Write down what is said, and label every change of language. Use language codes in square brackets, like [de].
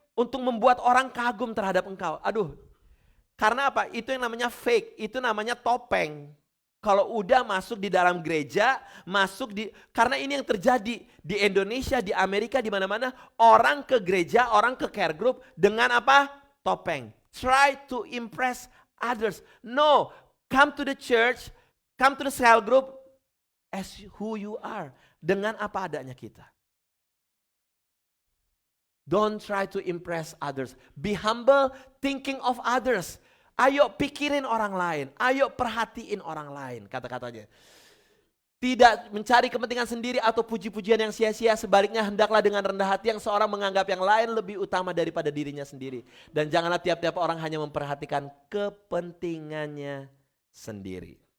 [id] Untuk membuat orang kagum terhadap engkau. Aduh, karena apa? Itu yang namanya fake. Itu namanya topeng. Kalau udah masuk di dalam gereja, karena ini yang terjadi di Indonesia, di Amerika, di mana-mana. Orang ke gereja, orang ke care group dengan apa? [en] Topeng. Try to impress others. No, come to the church, come to the cell group, as who you are. [id] Dengan apa adanya kita. [en] Don't try to impress others. Be humble, thinking of others. [id] Ayo pikirin orang lain. Ayo perhatiin orang lain. Kata-katanya. Tidak mencari kepentingan sendiri atau puji-pujian yang sia-sia. Sebaliknya hendaklah dengan rendah hati yang seorang menganggap yang lain lebih utama daripada dirinya sendiri. Dan janganlah tiap-tiap orang hanya memperhatikan kepentingannya sendiri.